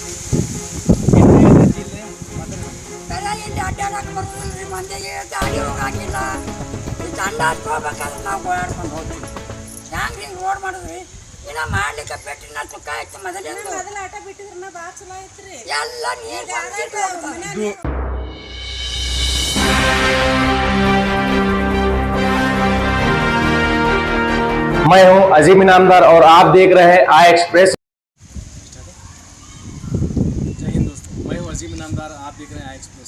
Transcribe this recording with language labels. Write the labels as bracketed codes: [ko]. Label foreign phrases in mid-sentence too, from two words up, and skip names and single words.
[kn] ಇಲ್ಲಿ ಅಡ್ಡಾಡಕ್ಕೆ ಬರೋದಿಲ್ಲ ಮಂದಿಗೆ ಗಾಡಿ ಹೋಗಂಗಿಲ್ಲ ಈ ತಂಡಕ್ಕೆ ಹೋಗ್ಬೇಕಾದ್ರೆ ನಾವು ಓಡಾಡ್ಕೊಂಡು ಹೋಗ್ತೀವಿ ಹ್ಯಾಂಗೆ ಹಿಂಗೆ ರೋಡ್ ಮಾಡಿದ್ರಿ ಇನ್ನು ಮಾಡ್ಲಿಕ್ಕೆ ಪೆಟ್ಟಿನ ತುಕ್ಕ ಆಯ್ತು ಮೊದಲಿಂದ ಆಟ ಬಿಟ್ಟಿದ್ರೆ ಭಾಳ ಚಲೋ ಐತ್ರಿ ಎಲ್ಲ ನೀರು [hi] मैं हूं अजीम इनामदार और आप देख रहे हैं आई एक्सप्रेस। जय हिंद दोस्तों, मैं हूं अजीम इनामदार, आप देख रहे हैं आई एक्सप्रेस।